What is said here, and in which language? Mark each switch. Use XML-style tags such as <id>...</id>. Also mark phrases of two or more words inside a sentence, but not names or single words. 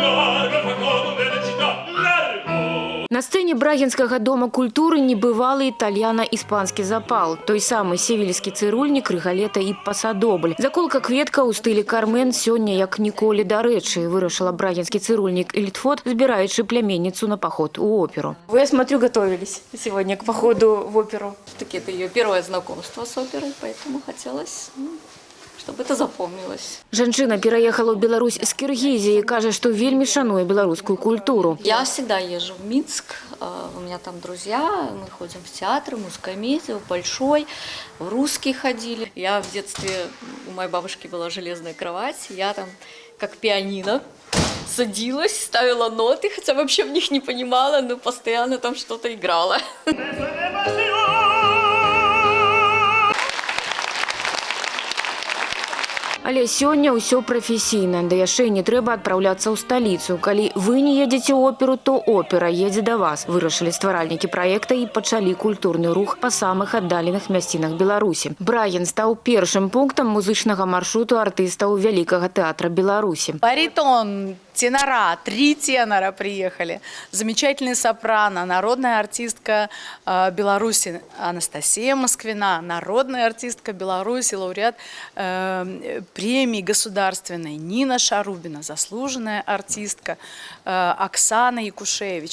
<be>На сцэне Брагінскага дома культуры небывалы італьяна-іспанскі запал. Той самы севільскі цырульнік, рыгалета і пасадобль. Заколка кветка ў стылі Кармен сёння як ніколі дарэчы, вырашыла брагінскі цырульнік Ільтфот, збіраючы пляменніцу на паход у оперу.</be> <ru>Вы, я смотрю, готовились сегодня к походу в оперу. Таки это ее первое знакомство с оперой, поэтому хотелось, чтобы это запомнилось.</ru> <be>Жанчына пераехала ў Беларусь з Киргизии, кажа, што вельмі шануе беларускую культуру.</be> <ru>Я всегда езжу в Минск, у меня там друзья, мы ходим в театры, мускомедию, в Большой, в Русский ходили. Я в детстве, у моей бабушки была железная кровать, я там как пианино садилась, ставила ноты, хотя вообще в них не понимала, но постоянно там что-то играла.</ru> <be>Але сёння ўсё прафесійна, да яшчэ не трэба адпраўляцца ў сталіцу. Калі вы не едзеце ў оперу, то опера едзе да вас. Вырашылі стваральнікі праекта і пачалі культурны рух па самых аддаленых мясцінах Беларусі. Брагін стаў першым пунктам музычнага маршруту артыстаў Вялікага тэатра Беларусі.</be> <ru>Баритон, тенора, 3 тенора приехали. Замечательный сопрано, народная артистка Беларуси Анастасия Москвина, народная артистка Беларуси, лауреат премии государственной Нина Шарубина, заслуженная артистка Оксана Якушевич.</ru>